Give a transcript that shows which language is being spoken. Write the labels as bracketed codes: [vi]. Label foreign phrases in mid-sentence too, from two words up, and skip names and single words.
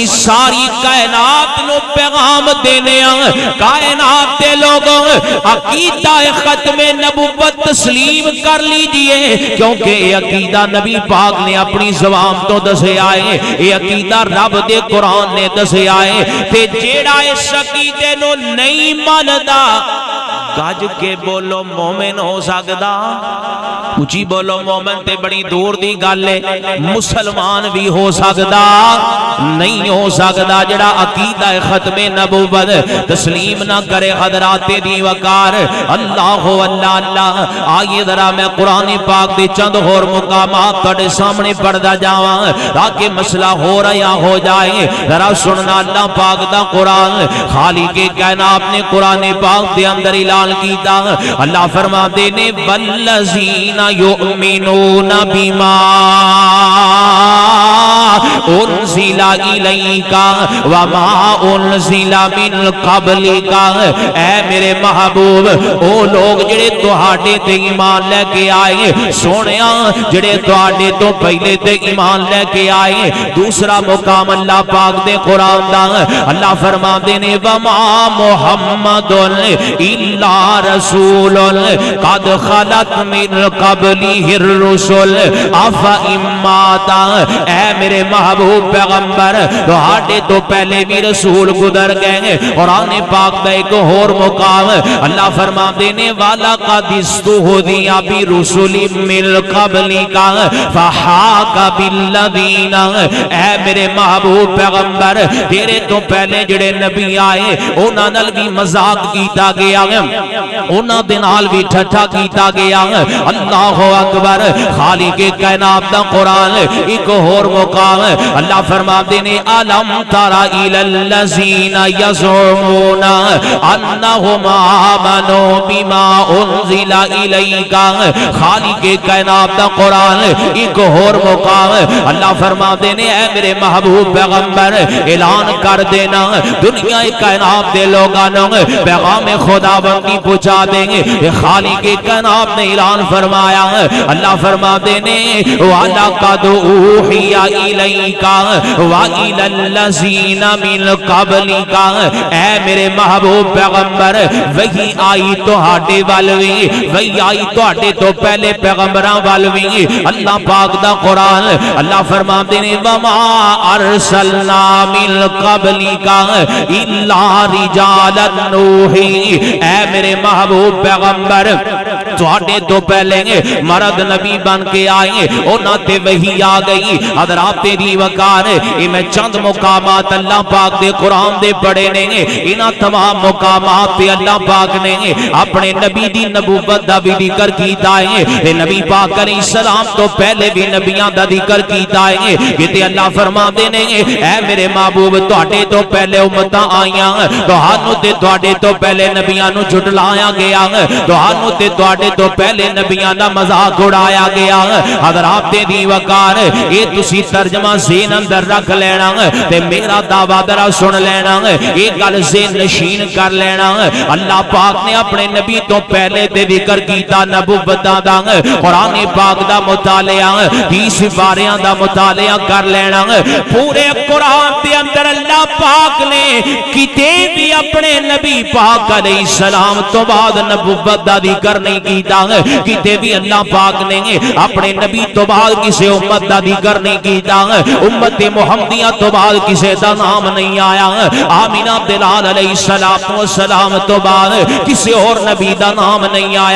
[pa] ساری کائنات نو پیغام دینے کائنات دے لوگوں عقیدہ ختم نبوت تسلیم کر لیجئے، کیونکہ یہ عقیدہ نبی پاک نے اپنی زبان تو دسے آئے، یہ عقیدہ رب دے قرآن نے دسے آئے تے جیڑا اس عقیدے نو نہیں ماندا گج کے بولو مومن ہو سکدا؟ اچھی بولو مومن تے بڑی دور دی گل ہے، مسلمان بھی ہو سکدا نہیں ہو سکدا جڑا عقیدہ ختم نبوت تسلیم نہ کرے حضرات دی وقار اللہ اللہ اللہ۔ آئیے ذرا میں قرآن پاک دے چند اور مقامات تھوڑے سامنے پڑھدا جاواں تاکہ مسئلہ ہو رہا ہو جائے۔ ذرا سننا اللہ پاک دا قرآن، خالق کائنات نے قرآن پاک دے اندر اعلان کیتا۔ اللہ فرماتے نے [ar] والذین یؤمنون بما انزل الیک وما انزل من قبلک، [pa] اے میرے محبوب او لوگ جڑے تہاڈے تے ایمان لے کے آئے، سونیا جڑے تہاڈے تو پہلے تے ایمان لے کے آئے۔ دوسرا مقام اللہ پاک دے قرآن دا اللہ فرماتے نے [ar] وما محمد الا رسول قد خلت من قبلہ الرسل افئن مات، [pa] اے میرے محبوب پیغمبر تہاڈے تو پہلے بھی رسول گزر گئے۔ قرآن پاک دا ایک اور مقام اللہ فرماتے نے [ar] وَلَقَدِ اسْتُهْزِئَ بِرُسُلٍ مِّن قَبْلِكَ فَحَاقَ بِالَّذِينَ، [pa] اے میرے محبوب پیغمبر تیرے تو پہلے جڑے نبی آئے انہاں نال بھی مذاق کیتا گیا، انہاں دے نال بھی ٹھٹھا کیتا گیا۔ [ar] اللہ اکبر۔ [pa] خالق کائنات دا قرآن ایک اور مقام اللہ فرماتے نے الم تر الی الذین یزعمون انہم آمنوا بما انزل الیک، خالق کائنات دا قرآن ایک اور مقام اللہ فرماتے نے اے میرے محبوب پیغمبر اعلان کر دینا دنیا کائنات دے لوگانوں پیغام خدا بندی پہنچا دیں گے۔ خالق کائنات نے اعلان فرمایا، اللہ فرماتے نے [ar] وَلَقَدْ أُوحِيَ إِلَيْكَ وَإِلَى الَّذِينَ مِن قَبْلِكَ، [pa] اے میرے محبوب پیغمبر وہی آئی تہاڈے ول وی، وہی آئی تہاڈے تو پہلے پیغمبراں ول وی۔ اللہ پاک دا قرآن اللہ فرماتے نے [ar] وَمَا أَرْسَلْنَا مِن قَبْلِكَ إِلَّا رِجَالًا نُوحِي، [pa] اے میرے محبوب پیغمبر تہاڈے تو پہلے مرد نبی بن کے آئے انہاں تے وحی آ گئی۔ حضرات دی وقار یہ میں چند مقامات اللہ پاک دے قرآن دے پڑھے نے، انہاں تمام مقامات پہ اللہ پاک نے اپنے نبی دی نبوت دا بھی ذکر کیتا ہے تے نبی پاک [ar] علیہ السلام [pa] تو پہلے بھی نبیاں دا ذکر کیتا ہے کہ تے اللہ فرماندے نے اے میرے محبوب تہاڈے تو پہلے امتاں آئیاں، تہانوں تے تہاڈے تو پہلے نبیاں نو جھٹلایا گیا، تہانوں تے تہاڈے تو پہلے نبیاں دا مذاق اڑایا گیا۔ حضرات دی وقار یہ تسی ترجمہ ذہن اندر رکھ لینا تے میرا دعویٰ ذرا سن لینا، یہ گل ذہن نشین کر لینا۔ اللہ پاک نے اپنے نبی تو پہلے تے ذکر کیتا نبوتاں دا، قرآن پاک دا مطالعہ 20 بارے دا مطالعہ کر لینا۔ پورے قرآن دے اندر اللہ پاک نے کتے بھی اپنے نبی پاک [ar] علیہ السلام [pa] تو بعد نبوت دا ذکر نہیں کیتا، کتے بھی اللہ پاک نے اپنے نبی تو بعد کسی امت دا ذکر نہیں کیتا، امت محمدیہ تو بعد کسی دا نام نہیں آیا، آمینہ بلال [ar] علیہ السلام [pa] تو بعد کسی اور نبی دا نام نہیں آیا۔